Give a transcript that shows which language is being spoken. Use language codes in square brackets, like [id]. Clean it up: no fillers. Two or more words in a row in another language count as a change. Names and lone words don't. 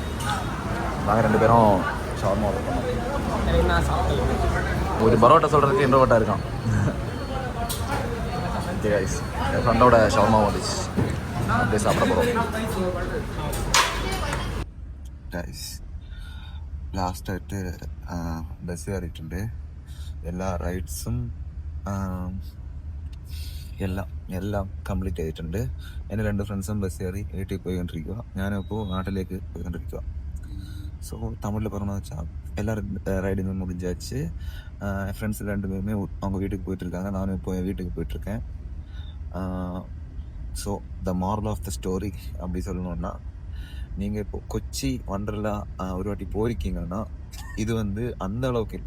[ta] நாங்கள் 2 பேரும் ஷவர்மா ஆர்டர் பண்ணோம். ஒரு பரோட்டா சொல்கிறதுக்கு இன்ட்ரோவர்ட்டாக இருக்கான். [en] okay guys, [ta] என் ஃப்ரெண்டோட ஷவர்மா வந்துச்சு. அப்படியே சாப்பிட போகிறோம் கைஸ். [ml] ലാസ്റ്റായിട്ട് ബസ് കയറിയിട്ടുണ്ട്. എല്ലാ റൈഡ്സും എല്ലാം കംപ്ലീറ്റ് ചെയ്തിട്ടുണ്ട്. എൻ്റെ 2 ഫ്രണ്ട്സും ബസ് കയറി വീട്ടിൽ പോയിക്കൊണ്ടിരിക്കുക. ഞാനിപ്പോൾ നാട്ടിലേക്ക് പോയിക്കൊണ്ടിരിക്കുക. [ta] ஸோ தமிழில் പറഞ്ഞ வச்சா எல்லாரும் ரைடுமே முடிஞ்சாச்சு. என் ஃப்ரெண்ட்ஸ் 2 பேருமே அவங்க வீட்டுக்கு போயிட்டுருக்காங்க. நானும் இப்போ என் வீட்டுக்கு போயிட்டுருக்கேன். [en] so the moral of the story [ta] அப்படி சொல்லணுன்னா, நீங்கள் இப்போ கொச்சி வண்டர்லா ஒரு வாட்டி போயிருக்கீங்கன்னா இது வந்து அந்த அளவுக்கு இல்லை.